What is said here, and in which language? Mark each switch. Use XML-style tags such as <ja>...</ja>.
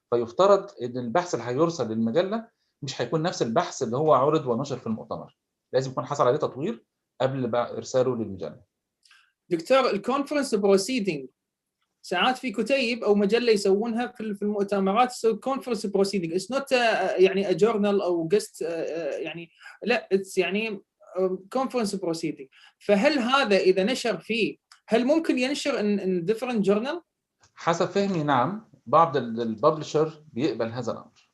<ar>فيفترض إن البحث اللي هيرسل للمجلة مش هيكون نفس البحث اللي هو عرض ونشر في المؤتمر، لازم يكون حصل عليه تطوير قبل إرساله للمجلة. دكتور، الكونفرنس بروسيدنج ساعات في كتيب أو مجلة يسوونها في المؤتمرات كونفرنس بروسيدنج.</ar> <en>It's not يعني a journal أو guest</en> <ar>يعني لا،</ar> <en>it's يعني conference proceeding.</en> <ar>فهل هذا إذا نشر فيه هل ممكن ينشر</ar> <en>in different journal؟</en> <ar>حسب فهمي نعم، بعض الببلشر بيقبل هذا الأمر.</ar>